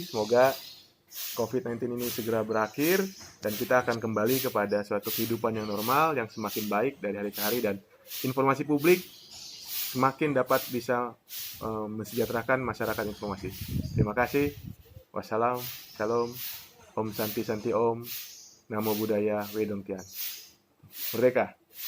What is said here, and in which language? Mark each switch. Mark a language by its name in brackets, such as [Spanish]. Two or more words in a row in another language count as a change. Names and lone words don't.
[Indonesian] Semoga COVID-19 ini segera berakhir dan kita akan kembali kepada suatu kehidupan yang normal, yang semakin baik dari hari ke hari, dan informasi publik semakin dapat bisa mensejahterakan masyarakat informasi. Terima kasih. Wassalam, Shalom, [Sanskrit] Om Santi Santi Om, [Pali] Namo Buddhaya, [Chinese] Wedong Tian. [Indonesian] Merdeka!